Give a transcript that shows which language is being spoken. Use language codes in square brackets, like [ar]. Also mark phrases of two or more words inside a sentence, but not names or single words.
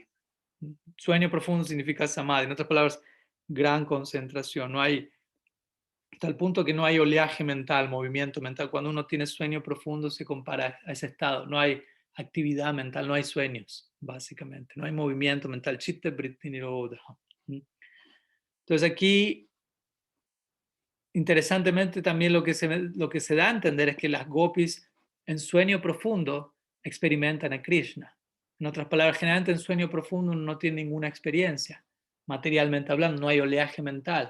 [es] Sueño profundo significa samadhi. En otras palabras, gran concentración. No hay, hasta el punto que no hay oleaje mental, movimiento mental. Cuando uno tiene sueño profundo se compara a ese estado. No hay actividad mental, no hay sueños, básicamente. No hay movimiento mental. [sa] Chitta vritti nirodha. [es] Entonces aquí, interesantemente, también lo que se da a entender es que las gopis en sueño profundo experimentan a Krishna. En otras palabras, generalmente en sueño profundo uno no tiene ninguna experiencia, materialmente hablando, no hay oleaje mental.